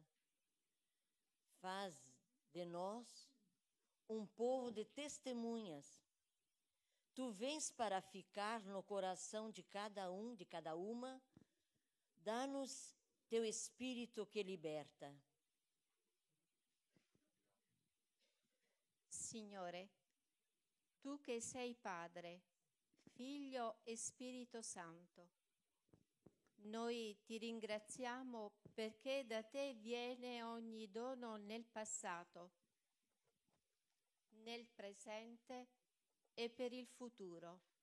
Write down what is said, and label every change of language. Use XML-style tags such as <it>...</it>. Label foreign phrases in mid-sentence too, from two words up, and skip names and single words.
<pt>Faz de nós um povo de testemunhas. Tu vens para ficar no coração de cada um, de cada uma. Dá-nos teu Espírito que liberta.</pt> <it>Signore, tu che sei Padre, Figlio e Spirito Santo, noi ti ringraziamo perché da te viene ogni dono nel passato, nel presente e per il futuro.</it>